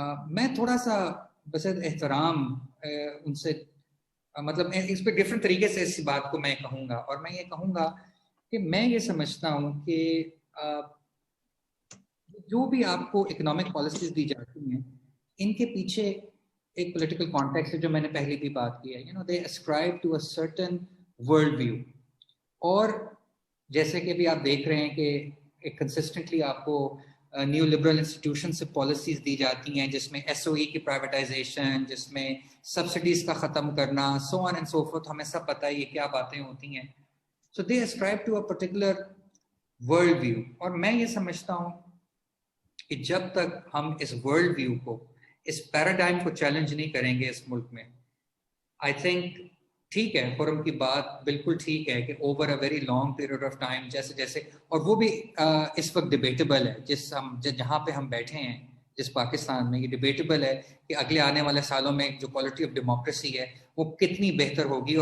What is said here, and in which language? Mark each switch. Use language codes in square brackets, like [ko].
[ur] میں تھوڑا سا بس احترام ان سے, مطلب اس پہ ڈفرینٹ طریقے سے اس بات کو میں کہوں گا, اور میں یہ کہوں گا کہ میں یہ سمجھتا ہوں کہ جو بھی آپ کو اکنامک پالیسیز دی جاتی ہیں ان کے پیچھے ایک پولیٹیکل کانٹیکسٹ ہے جو میں نے پہلے بھی بات کی ہے. [en] they ascribe to a certain world view. [ur] اور جیسے کہ بھی آپ دیکھ رہے ہیں کہ کنسسٹنٹلی آپ کو نیو لبرل انسٹیٹیوشن سے پالیسیز دی جاتی ہیں جس میں ایس او ای کی پرائیویٹائزیشن, جس میں سبسڈیز کا ختم کرنا, [en] So on and so forth. [ur] ہمیں سب پتہ ہے یہ کیا باتیں ہوتی ہیں. [en] So they ascribe to a particular world view. [ur] اور میں یہ سمجھتا ہوں کہ جب تک ہم اس ورلڈ ویو کو, اس پیراڈائم کو چیلنج نہیں کریں گے اس ملک میں, [en] I think [ur] ٹھیک ہے فورم کی بات بالکل ٹھیک ہے کہ [en] over a very long period of time [ur] جیسے اور وہ بھی اس وقت ڈبیٹیبل ہے جہاں پہ ہم بیٹھے ہیں جس پاکستان میں, یہ ڈبیٹیبل ہے کہ اگلے آنے والے سالوں میں جو کوالٹی آف ڈیموکریسی ہے وہ کتنی بہتر ہوگی.